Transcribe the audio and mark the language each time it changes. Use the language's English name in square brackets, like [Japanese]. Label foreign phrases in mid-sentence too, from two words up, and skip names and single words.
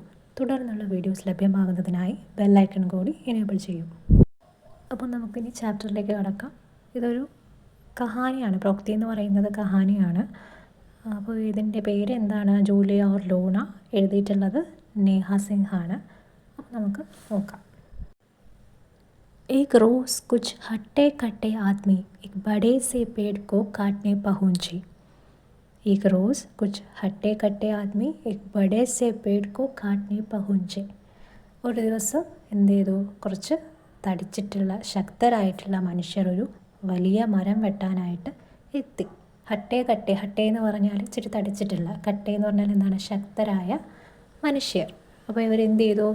[Malayalam] തുടർന്നുള്ള വീഡിയോസ് ലഭ്യമാകുന്നതിനായി ബെല്ലൈക്കൺ കൂടി എനേബിൾ ചെയ്യൂ. അപ്പോൾ നമുക്കിനി ചാപ്റ്ററിലേക്ക് കടക്കാം. ഇതൊരു കഹാനിയാണ്, പ്രോക്തി എന്ന് പറയുന്നത് കഹാനിയാണ്. അപ്പോൾ ഇതിൻ്റെ പേര് എന്താണ്? ജൂലിയ ഓർ ലൂണ. എഴുതിയിട്ടുള്ളത് നേഹ സിംഗ് ആണ്. അപ്പോൾ നമുക്ക് നോക്കാം. [Hindi] एक रोज़ कुछ हट्टे कट्टे आदमी एक बड़े से पेड़ को काटने पहुँचे. एक रोज़ कुछ हट्टे कट्टे आदमी एक बड़े से पेड़ को काटने पहुँचे. [Malayalam] ഒരു ദിവസം എന്ത് ചെയ്തു? കുറച്ച് തടിച്ചിട്ടുള്ള ശക്തരായിട്ടുള്ള മനുഷ്യർ ഒരു വലിയ മരം വെട്ടാനായിട്ട് എത്തി. [Hindi] हट्टे कट्टे, [Malayalam] ഹട്ടേ എന്ന് പറഞ്ഞാൽ ഇച്ചിരി തടിച്ചിട്ടുള്ള, കട്ടെ എന്ന് പറഞ്ഞാൽ എന്താണ്? ശക്തരായ മനുഷ്യർ. അപ്പോൾ ഇവരെന്ത് ചെയ്തു?